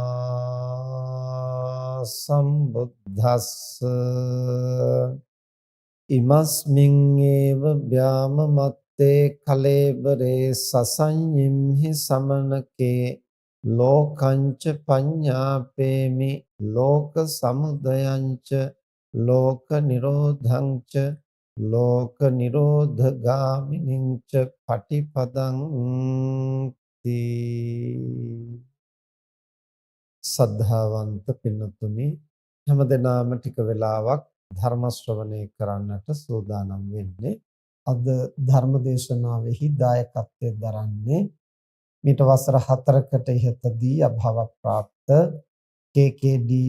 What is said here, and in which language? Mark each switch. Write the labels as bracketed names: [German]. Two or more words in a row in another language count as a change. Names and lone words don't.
[Pali] සම්බුද්දස්ස ඉමස්මින් ඒව ව්‍යාමමත්තේ කලේබරේ සසඤ්ඤිම්හි සමනකේ ලෝකංච පඤ්ඤාපේමි ලෝක සමුදයංච ලෝක නිරෝධංච ලෝක නිරෝධගාමිනිංච පටිපදං තී. [Sinhala] සද්ධාවන්ත පින්නතුනි, හැමදෙනාම ටික වෙලාවක් ධර්ම ශ්‍රවණය කරන්නට සූදානම් වෙන්නේ. අද ධර්ම දේශනාවෙහි දායකත්වයෙන් දරන්නේ මීට වසර 4කට ඉහතදී අභාව ප්‍රාප්ත කේ.කේ.ඩී.